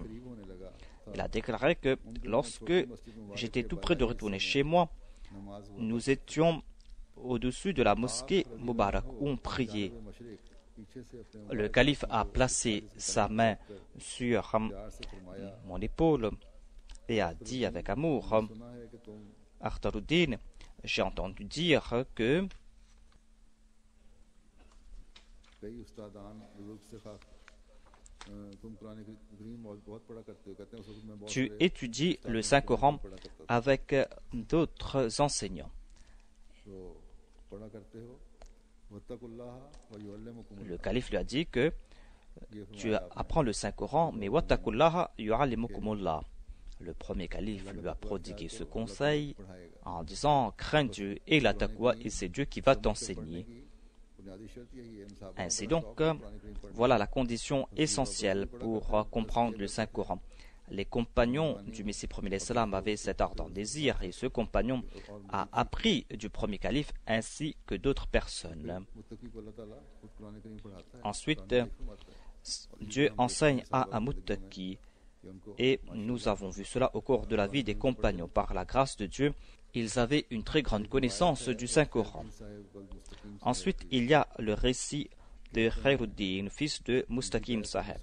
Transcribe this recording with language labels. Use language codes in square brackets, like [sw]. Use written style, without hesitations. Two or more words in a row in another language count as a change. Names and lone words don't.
[fr] Il a déclaré que lorsque j'étais tout près de retourner chez moi, nous étions au-dessus de la mosquée Mubarak où on priait. Le calife a placé sa main sur mon épaule et a dit avec amour: Akhtaruddin, j'ai entendu dire que [ur] کئی استادان بزرگ سے خاص تم قرآن کریم بہت پڑھا کرتے ہو کہتے ہیں اس وقت میں بہت [fr] tu étudies le Saint-Coran avec d'autres enseignants. [ur] تو پڑھا کرتے ہو [ar] واتقوا الله ويعلمكم الله [fr] Le calife lui a dit que [ur] یہ [fr] tu apprends le Saint-Coran, mais [ar] واتقوا الله يعلمكم الله. [fr] Le premier calife lui a prodigué ce conseil en disant crains Dieu et la taqwa et c'est Dieu qui va t'enseigner. [ur] بنیادی شرط یہی ہے انصاف [fr] Ainsi donc, voilà la condition essentielle pour comprendre le Saint-Coran. Les compagnons du Messie premier l'Islam avaient cet ardent désir et ce compagnon a appris du premier calife ainsi que d'autres personnes. [ur] متقی کو اللہ تعالیٰ خود قرآن کریم پڑھاتا ہے [fr] Ensuite, Dieu enseigne à un muttaqi et nous avons vu cela au cours de la vie des compagnons. Par la grâce de Dieu, ils avaient une très grande connaissance du Saint-Coran. Ensuite, il y a le récit de Khairuddin, fils de Mustaqim Saheb.